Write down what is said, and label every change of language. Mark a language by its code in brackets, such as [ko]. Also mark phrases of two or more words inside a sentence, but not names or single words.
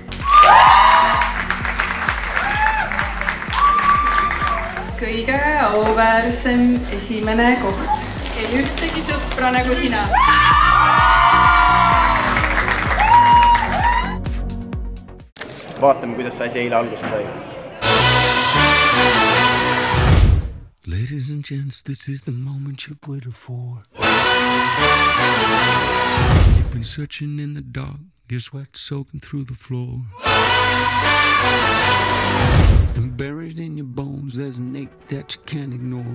[et] Kõige auväärsem esimene koht. Ei ühtegi sõpra nagu sina. Vaatame, kuidas see asi eile alguse sai. [en] Ladies and gents, this is the moment you've waited for. You've been searching in the dark, your sweat soaking through the floor. And buried in your bones, there's an ache that you can't ignore.